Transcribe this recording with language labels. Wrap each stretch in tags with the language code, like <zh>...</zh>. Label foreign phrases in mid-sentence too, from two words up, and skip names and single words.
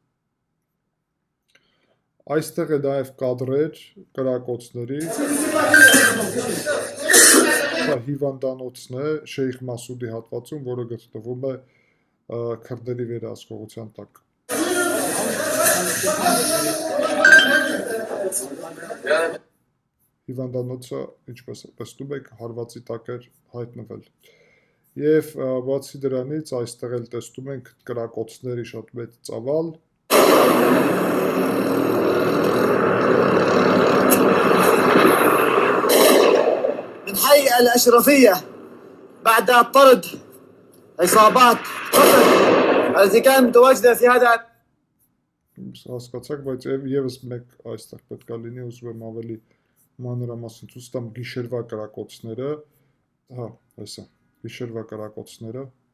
<hy>Այստեղ է նաև կադրեր կրակոցների, սա հիվանդանոցն է Շեյխ Մասուդի հատվածում, որը գտնվում է քրդերի վերահսկողության տակ։ Հիվանդանոցը, ինչպես տեսնում եք, հարվածի տակ էր հայտնվել։ Եվ բացի դրանից այստեղ էլ տեսնում ենք կրակոցների շատ մեծ ծավալ։</hy> <ar>الحقيقة الأشرفية بعد طرد عصابات قتل التي كانت متواجدة في هذا</ar> <hy>հասկացաք, բայց եւս մեկ այստեղ պետք է լինի, ուզում եմ ավելի մանրամասն ցույց տամ գիշերվա կրակոցները, հա, այսա, գիշերվա կրակոցները։</hy>